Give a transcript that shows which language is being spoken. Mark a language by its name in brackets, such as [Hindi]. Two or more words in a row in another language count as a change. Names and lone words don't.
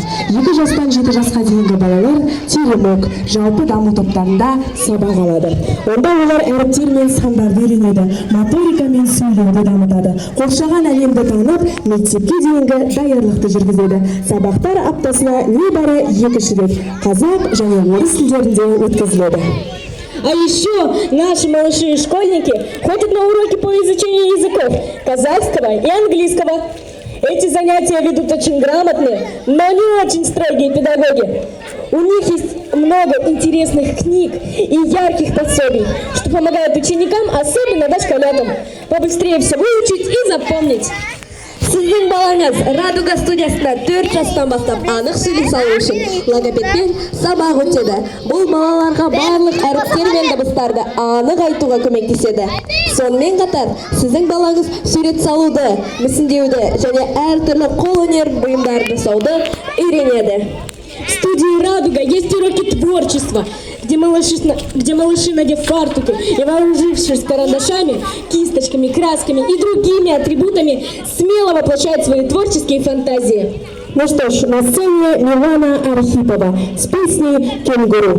[Kazakh] 2 жастан 7 жасқа дейінгі балалар теремок, жалпы даму топтарында сабақ алады. Онда олар әріптер мен сандарды үйренеді, моторика мен сөйлеуді дамытады. Қоршаған әлемді танып, мектепке дейінгі даярлықты жүргізеді. Сабақтар аптасына небәрі 2 рет қазақ және орыс тілдерінде өткізіледі. [Russian] А еще наши малыши и школьники ходят на уроки по изучению языков казахского и английского. Эти занятия ведут очень грамотные, но не очень строгие педагоги. У них есть много интересных книг и ярких пособий, что помогает ученикам, особенно дошколятам, побыстрее все выучить и запомнить. [Kazakh] Сіздің балаңыз Радуга студиясында 4 жастан бастап анық сөйлей салу үшін логопедпен сабақ өтеді. Бұл балаларға барлық әріптер мен дыбыстарды анық айтуға көмектеседі. Сонымен қатар, сіздің балаңыз сурет салуды, мүсіндеуді және әртүрлі қолөнер бұйымдарды жасауды үйренеді. [Russian] В студии «Радуга» есть уроки творчества, где малыши, надев фартуки и вооружившись карандашами, кисточками, красками и другими атрибутами, смело воплощают свои творческие фантазии. Ну что ж, на сцене Милана Архипова с песней «Кенгуру».